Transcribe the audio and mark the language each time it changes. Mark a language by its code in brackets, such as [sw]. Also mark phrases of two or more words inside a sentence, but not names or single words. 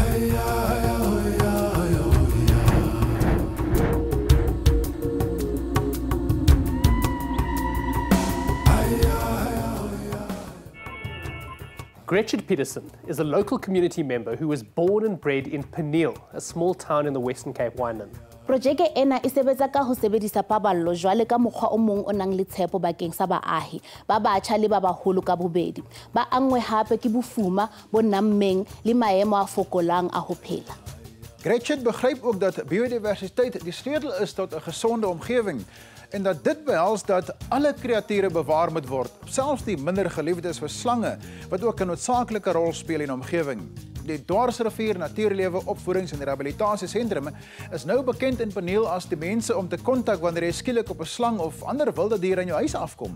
[en] Gretchen Peterson is a local community member who was born and bred in Peniel, a small town in the Western Cape Wineland. [st] Projeke ena e sebetsa ka ho sebedisa paballo jwale ka mokgwa o mong o nang le tshepo bakeng sa baahi ba batjha le ba baholo ka bobedi ba angwe hape ke bofuma bo nammeng le maemo a fokolang a ho phela. [af] Gretchen begryp ook dat biodiversiteit die sleutel is tot 'n gesonde omgewing en dat dit behels dat alle kreature bewaar moet word, selfs die minder geliefdes vir slange wat ook 'n noodsaaklike rol speel in die omgewing. Die Dwarsrivier Natuurlewe Opvoedings- en Rehabilitasiesentrum is nou bekend in Peniel as die mense om te kontak wanneer jy skielik op 'n slang of ander wilde dier in jou huis afkom.